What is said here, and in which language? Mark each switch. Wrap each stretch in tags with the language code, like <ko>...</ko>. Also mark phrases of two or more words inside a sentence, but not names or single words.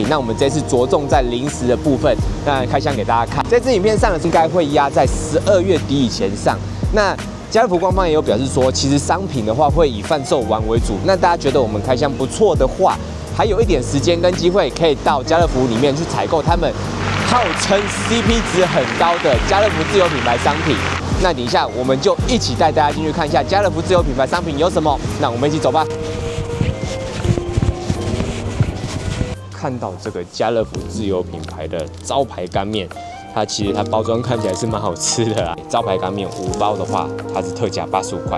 <zh>那我們這次着重在零食的部分，那開箱給大家看。這支影片上呢，應該會壓在12月底以前上。那家樂福官方也有表示說，其實商品的話會以販售完為主。那大家覺得我們開箱不錯的話，還有一點時間跟機會，可以到家樂福裡面去採購他們號稱 CP 值很高的家樂福自有品牌商品。那等一下我們就一起帶大家進去看一下家樂福自有品牌商品有什麼。那我們一起走吧。看到這個家樂福自有品牌的招牌乾麵。其實它包裝看起來是蠻好吃的啦。招牌乾麵5包的話，它是特價85塊。</zh>